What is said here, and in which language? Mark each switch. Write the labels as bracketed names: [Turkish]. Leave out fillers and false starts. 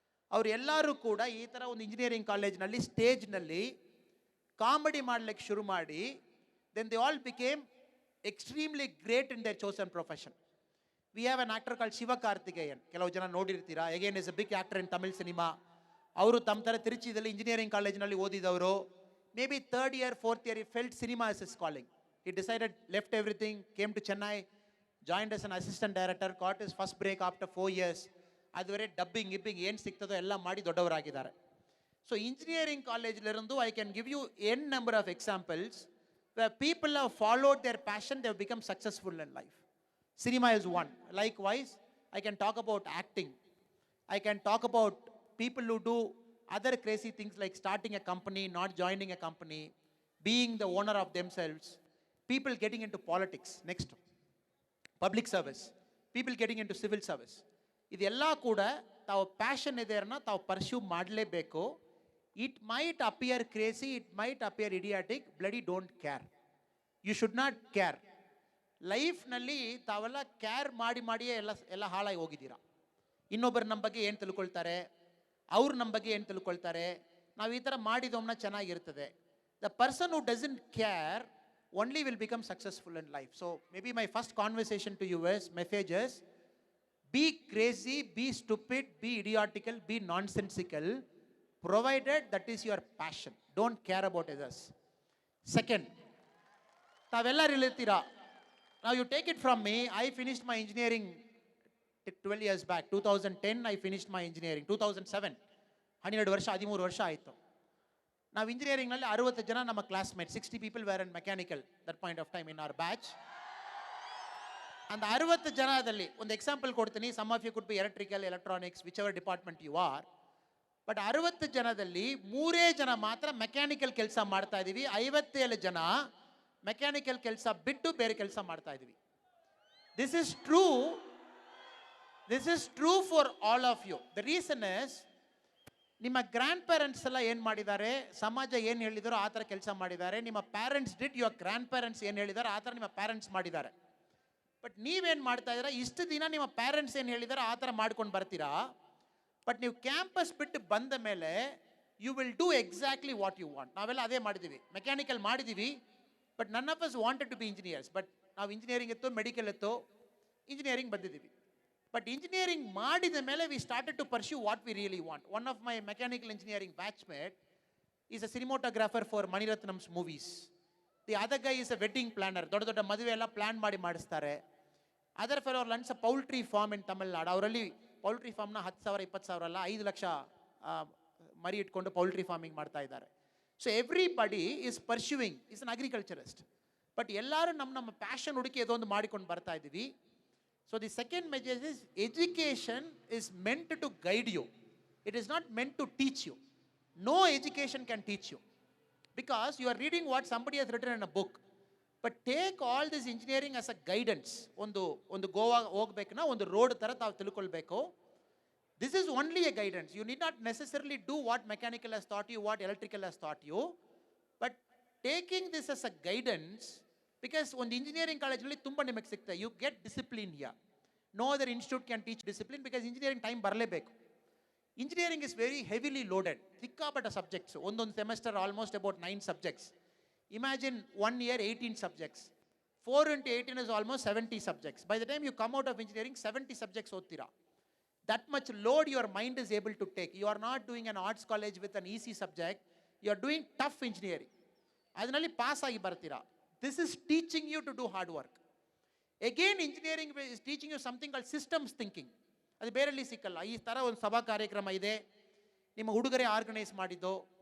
[Kannada] ಅವ್ರು ಎಲ್ಲರೂ ಕೂಡ ಈ ಥರ ಒಂದು ಇಂಜಿನಿಯರಿಂಗ್ ಕಾಲೇಜ್ನಲ್ಲಿ ಸ್ಟೇಜ್ನಲ್ಲಿ ಕಾಮಿಡಿ ಮಾಡ್ಲಿಕ್ಕೆ ಶುರು ಮಾಡಿ, [English] Then they all became extremely great in their chosen profession. We have an actor called Sivakarthikeyan. [Kannada] ಕೆಲವು ಜನ ನೋಡಿರ್ತೀರಾ. [English] Again is a big actor in Tamil cinema. [Kannada] ಅವರು ತಮ್ಮ ಥರ ತಿರುಚಿದಲ್ಲಿ ಇಂಜಿನಿಯರಿಂಗ್ ಕಾಲೇಜ್ನಲ್ಲಿ ಓದಿದವರು. [English] Maybe 3rd year, 4th year, he felt cinema as his calling. He decided, left everything, came to Chennai, joined as an assistant director, got his first break after 4 years. [Kannada] ಅದುವರೆ dubbing ಗಿಬ್ಬಿಂಗ್ ಏನು ಸಿಗ್ತದೋ ಎಲ್ಲ ಮಾಡಿ ದೊಡ್ಡವರಾಗಿದ್ದಾರೆ. [English] so engineering [Kannada] ಕಾಲೇಜಲ್ಲಿருந்து [English] I can give you an number of examples where people have followed their passion, they have become successful in life. Cinema is one. Likewise, I can talk about acting. I can talk about people who do other crazy things like starting a company, not joining a company, being the owner of themselves, people getting into politics. Next, public service, people getting into civil service. [Kannada] ಇದೆಲ್ಲ ಕೂಡ ತಾವು passion ಇದೆಯನ್ನ ತಾವು pursue ಮಾಡಲೇಬೇಕು. [English] It might appear crazy, it might appear idiotic, bloody don't care. You should not care. [Kannada] ಲೈಫ್ನಲ್ಲಿ ತಾವೆಲ್ಲ care ಮಾಡಿಯೇ ಎಲ್ಲ ಹಾಳಾಗಿ ಹೋಗಿದ್ದೀರಾ. ಇನ್ನೊಬ್ಬರು ನಮ್ಮ ಬಗ್ಗೆ ಏನು ತಿಳ್ಕೊಳ್ತಾರೆ, ಅವ್ರು ನಮ್ಮ ಬಗ್ಗೆ ಏನು ತಿಳ್ಕೊಳ್ತಾರೆ, ನಾವು ಈ ಥರ ಮಾಡಿದವನ್ನ ಚೆನ್ನಾಗಿರ್ತದೆ. [English] The person who doesn't care only will become successful in life. So maybe my first conversation to you is, message is, be crazy, be stupid, be idiotical, be nonsensical, provided that is your passion. Don't care about others. [Kannada] Second, ತಾವೆಲ್ಲ ರಿಲೇತೀರಾ. [English] Now you take it from me, I finished my engineering 12 years back. 2010 I finished my engineering. 2007 [Kannada] 12 ವರ್ಷ 13 ವರ್ಷ ಆಯಿತು. ನಾವು ಇಂಜಿನಿಯರಿಂಗ್ನಲ್ಲಿ 60 ಜನ ನಮ್ಮ classmate, [English] 60 people were in mechanical that point of time in our batch. And [Kannada] 60 ಜನದಲ್ಲಿ ಒಂದು ಎಕ್ಸಾಂಪಲ್ ಕೊಡ್ತೀನಿ. [English] Some of you could be electrical, electronics, whichever department you are. [Kannada] But 60 ಜನದಲ್ಲಿ 3 ಜನ ಮಾತ್ರ ಮೆಕ್ಯಾನಿಕಲ್ ಕೆಲಸ ಮಾಡ್ತಾ ಇದ್ದೀವಿ. 57 ಜನ ಮೆಕ್ಯಾನಿಕಲ್ ಕೆಲಸ ಬಿಟ್ಟು ಬೇರೆ ಕೆಲಸ ಮಾಡ್ತಾ ಇದ್ದೀವಿ. [English] This is true. This is true for all of you. The reason is, [Kannada] ನಿಮ್ಮ ಗ್ರ್ಯಾಂಡ್ ಪೇರೆಂಟ್ಸ್ ಎಲ್ಲ ಏನು ಮಾಡಿದ್ದಾರೆ, ಸಮಾಜ ಏನು ಹೇಳಿದಾರೋ ಆ ಥರ ಕೆಲಸ ಮಾಡಿದ್ದಾರೆ. ನಿಮ್ಮ parents did, your grand parents ಏನು ಹೇಳಿದಾರೋ ಆ ಥರ ನಿಮ್ಮ ಪ್ಯಾರೆಂಟ್ಸ್ ಮಾಡಿದ್ದಾರೆ. ಬಟ್ ನೀವೇನು ಮಾಡ್ತಾ ಇದ್ದೀರಾ, ಇಷ್ಟು ದಿನ ನಿಮ್ಮ ಪ್ಯಾರೆಂಟ್ಸ್ ಏನು ಹೇಳಿದಾರೋ ಆ ಥರ ಮಾಡ್ಕೊಂಡು ಬರ್ತೀರಾ. ಬಟ್ ನೀವು ಕ್ಯಾಂಪಸ್ ಬಿಟ್ಟು ಬಂದ ಮೇಲೆ [English] You will do exactly what you want. [Kannada] ನಾವೆಲ್ಲ ಅದೇ ಮಾಡಿದ್ದೀವಿ. ಮೆಕ್ಯಾನಿಕಲ್ ಮಾಡಿದ್ದೀವಿ, [English] But none of us wanted to be engineers. [Kannada] But ನಾವು ಇಂಜಿನಿಯರಿಂಗ್ ಇತ್ತು, ಮೆಡಿಕಲ್ ಇತ್ತು, ಇಂಜಿನಿಯರಿಂಗ್ ಬಂದಿದ್ದೀವಿ. [English] But engineering [Kannada] ಮಾಡಿದ ಮೇಲೆ [English] we started to pursue what we really want. One of my mechanical engineering batchmate is a cinematographer for Maniratnam's movies. The other guy is a wedding planner. [Kannada] ದೊಡ್ಡ ಮದುವೆ ಎಲ್ಲ plan ಮಾಡಿಸ್ತಾರೆ. [English] Other fellow runs a poultry farm in Tamil Nadu. [Kannada] ಅವರಲ್ಲಿ poultry ಫಾರ್ಮ್ನ 10,000 20,000 ಅಲ್ಲ 5 ಲಕ್ಷ ಮರಿ ಇಟ್ಕೊಂಡು poultry farming ಮಾಡ್ತಾ ಇದ್ದಾರೆ. [English] So everybody is pursuing, is an agriculturist. [Kannada] But ಎಲ್ಲರೂ ನಮ್ಮ ಪ್ಯಾಷನ್ ಹುಡುಕಿ ಅದೊಂದು ಮಾಡಿಕೊಂಡು ಬರ್ತಾ ಇದ್ದೀವಿ. [English] So the second message is, education is meant to guide you. It is not meant to teach you. No education can teach you, because you are reading what somebody has written in a book. But take all this engineering as a guidance. [Kannada] ಒಂದು ಗೋವಾ ಹೋಗ್ಬೇಕನ್ನ ಒಂದು road ಥರ ತಾವು ತಿಳ್ಕೊಳ್ಬೇಕು. [English] This is only a guidance. You need not necessarily do what mechanical has taught you, what electrical has taught you. But taking this as a guidance, [Kannada] because ಒಂದು engineering ಕಾಲೇಜ್ನಲ್ಲಿ ತುಂಬ ನಿಮಗೆ ಸಿಗ್ತದೆ. [English] You get discipline here. No other institute can teach discipline, because engineering time [Kannada] ಬರಲೇಬೇಕು. [English] Engineering is very heavily loaded. [Kannada] ಸಿಕ್ಕಾಪಟ್ಟ subjects, ಒಂದೊಂದು semester [English] Almost about 9 subjects. Imagine 1 year 18 subjects. 4 into 18 is almost 70 subjects. By the time you come out of engineering, 70 subjects [Kannada] ottira. [English] That much load your mind is able to take. You are not doing an arts college with an easy subject. You are doing tough engineering. [Kannada] Adanalli pass agi bartira. [English] This is teaching you to do hard work. Again, engineering is teaching you something called systems thinking. [Kannada] ಅದು ಬೇರೆಲ್ಲಿ ಸಿಕ್ಕಲ್ಲ. ಈ ಥರ ಒಂದು ಸಭಾ ಕಾರ್ಯಕ್ರಮ ಇದೆ, ನಿಮ್ಮ ಹುಡುಗರೇ organise ಮಾಡಿದ್ದು.